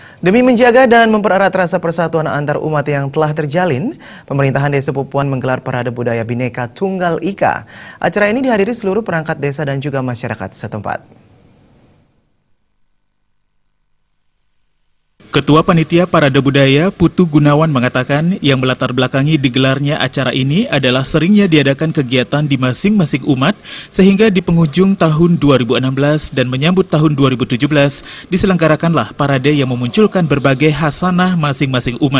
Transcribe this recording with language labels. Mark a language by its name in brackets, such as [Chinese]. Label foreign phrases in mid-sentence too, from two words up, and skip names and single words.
[Indonesian] Demi menjaga dan mempererat rasa persatuan antar umat yang telah terjalin, pemerintahan Desa Pupuan menggelar Parade Budaya Bhinneka Tunggal Ika. Acara ini dihadiri seluruh perangkat desa dan juga masyarakat setempat. Ketua Panitia Parade Budaya Putu Gunawan mengatakan yang melatar belakangi digelarnya acara ini adalah seringnya diadakan kegiatan di masing-masing umat sehingga di penghujung tahun 2016 dan menyambut tahun 2017 diselenggarakanlah parade yang memunculkan berbagai khasanah masing-masing umat.